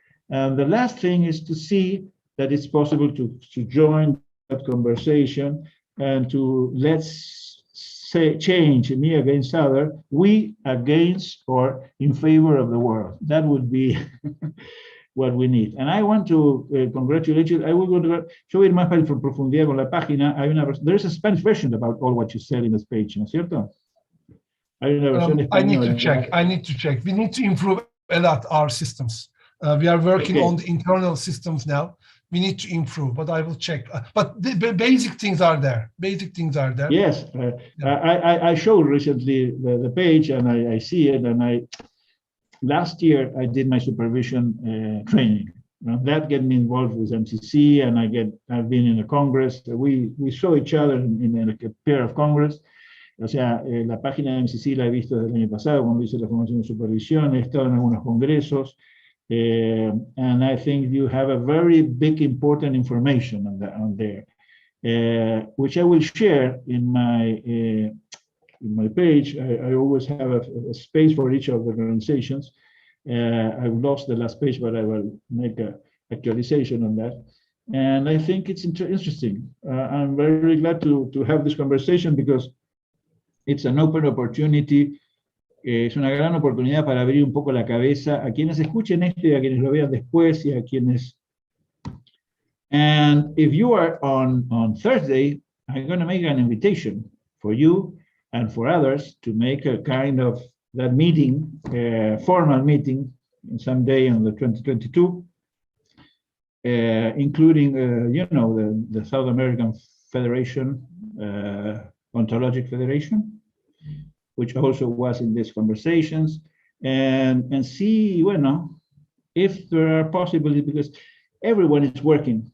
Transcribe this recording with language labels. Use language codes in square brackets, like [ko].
[en] And the last thing is to see that it's possible to join that conversation and to say change me against other, we against or in favor of the world. That would be what we need. And I want to congratulate you. I will go to show it [es] más para profundidad con la página. [en] There is a Spanish version about all what you said in this page, [es] ¿no es cierto? Hay una versión española. [en] I need to check. We need to improve a lot our systems. We are working on the internal systems now. We need to improve, but I will check. But the basic things are there. Yes, I showed recently the page, and I see it. And last year I did my supervision training. That get me involved with EMCC, and I've been in a Congress. We saw each other in a pair of Congress. [es] O sea, la página de EMCC la he visto desde el año pasado cuando hice la formación de supervisión. He estado en algunos congresos. [en] And I think you have a very big, important information on there, which I will share in my page. I always have a space for each of the organizations. I've lost the last page, but I will make an actualization on that. And I think it's interesting. I'm very glad to have this conversation, because it's an open opportunity. [es] Es una gran oportunidad para abrir un poco la cabeza a quienes escuchen esto y a quienes lo vean después y a quienes... [en] And if you are on Thursday, I'm going to make an invitation for you and for others to make a kind of that meeting, formal meeting, someday in the 2022, including, you know, the South American Federation, Ontologic Federation, which also was in these conversations, and see, bueno, if there are possibilities, because everyone is working.